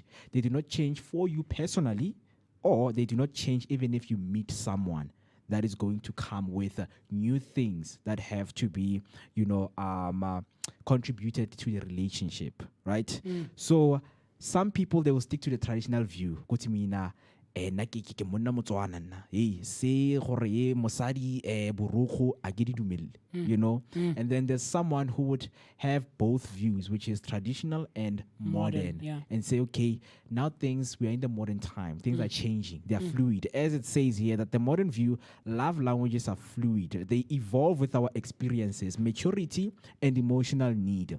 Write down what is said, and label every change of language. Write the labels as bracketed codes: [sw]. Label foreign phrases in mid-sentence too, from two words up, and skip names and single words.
[en] They do not change for you personally, or they do not change even if you meet someone that is going to come with new things that have to be, you know, contributed to the relationship, right? So some people, they will stick to the traditional view. [tn] nna ke monna Motswana nna se gore mosadi borukhu a ke di dumelle, [en] you know. And then there's someone who would have both views, which is traditional and modern, yeah. and say, okay, now we are in the modern time, things are changing, they are fluid, as it says here that the modern view, love languages are fluid, they evolve with our experiences, maturity and emotional need.